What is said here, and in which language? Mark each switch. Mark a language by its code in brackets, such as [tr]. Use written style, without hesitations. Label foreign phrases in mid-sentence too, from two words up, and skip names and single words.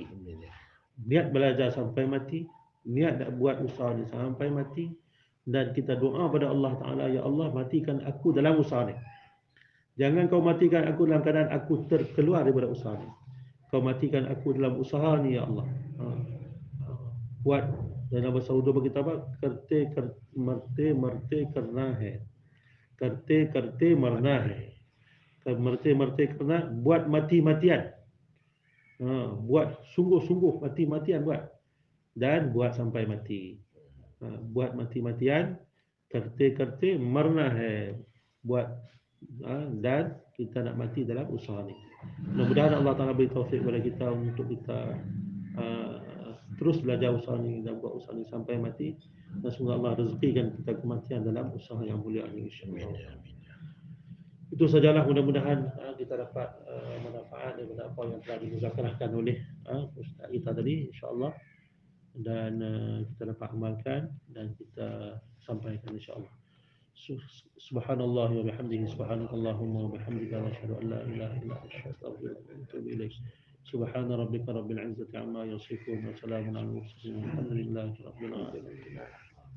[ms] Niat belajar sampai mati, niat nak buat usaha ni sampai mati, dan kita doa pada Allah Ta'ala, [ar] يا الله [ms] matikan aku dalam usaha ni. Jangan kau matikan aku dalam keadaan aku terkeluar daripada usaha ni. Kau matikan aku dalam usaha ni [ar] يا الله. [ms] Buat dalam bahasa Urdu kita apa? [ur] کرتے مرتے کرنا ہے. کرتے مرنا ہے۔ مرتے کرنا, [ms] buat mati-matian. Buat sungguh-sungguh mati-matian buat. Dan buat sampai mati. Buat mati-matian, [ur] کرتے مرنا ہے, [ms] buat dan kita nak mati dalam usaha ni. Mudah-mudahan Allah Ta'ala beri taufik kepada kita untuk kita terus belajar usaha ni dan buat usaha ni sampai mati, dan semoga Allah rezekikan kita kematian dalam usaha yang mulia ini, insya-Allah. Itu sajalah, mudah-mudahan kita dapat manfaat daripada apa yang telah dimuzakarahkan oleh ustaz kita tadi, insya-Allah, dan kita dapat amalkan dan kita sampaikan insya-Allah. [ar] سبحان الله وبحمده، سبحانك اللهم وبحمدك، أشهد أن لا إله إلا أنت، أستغفرك وأتوب إليك. سبحان ربك رب العزة عما يصفون وسلام على المرسلين والحمد لله رب العالمين.